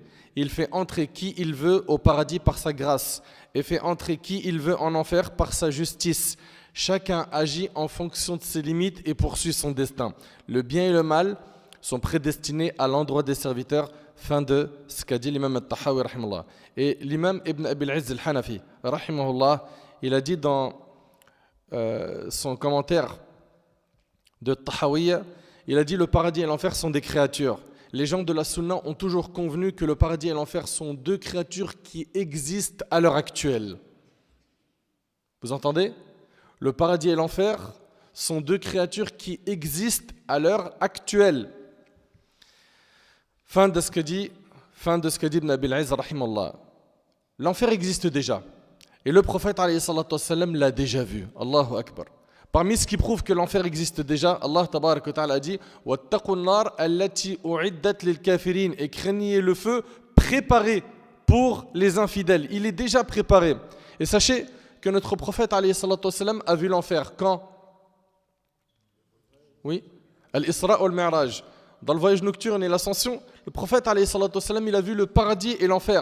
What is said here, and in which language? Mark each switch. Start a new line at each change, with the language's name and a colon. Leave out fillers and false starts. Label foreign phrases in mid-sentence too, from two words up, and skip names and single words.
French: Il fait entrer qui il veut au paradis par sa grâce et fait entrer qui il veut en enfer par sa justice. Chacun agit en fonction de ses limites et poursuit son destin. Le bien et le mal sont prédestinés à l'endroit des serviteurs. Fin de ce qu'a dit l'imam al-Tahawi, rahimahullah. Et l'imam Ibn Abi al-Izz al-Hanafi, rahimahullah, il a dit dans son commentaire de Tahawiyya, il a dit le paradis et l'enfer sont des créatures. Les gens de la Sunna ont toujours convenu que le paradis et l'enfer sont deux créatures qui existent à l'heure actuelle. Vous entendez ? Le paradis et l'enfer sont deux créatures qui existent à l'heure actuelle. Fin de ce que dit Ibn Abi al-Izz, rahimallah. L'enfer existe déjà. Et le prophète
Arabic: عليه الصلاة والسلام
French: l'a déjà vu.
Arabic: الله أكبر.
French: Parmi ce qui prouve que l'enfer existe déjà,
Arabic: الله تبارك وتعالى
French: a dit
Arabic: وَاتَّقُوا النَّارَ الَّتِي أُعِدَّتْ لِلْكَافِرِينَ
French: et craignez le feu préparé pour les infidèles. Il est déjà préparé. Et sachez que notre prophète
Arabic: عليه الصلاة والسلام
French: a vu l'enfer quand ? Oui, Al-Isra wal-Mi'raj. Dans le voyage nocturne et l'ascension, le prophète
Arabic: عليه الصلاة والسلام,
French: il a vu le paradis et l'enfer.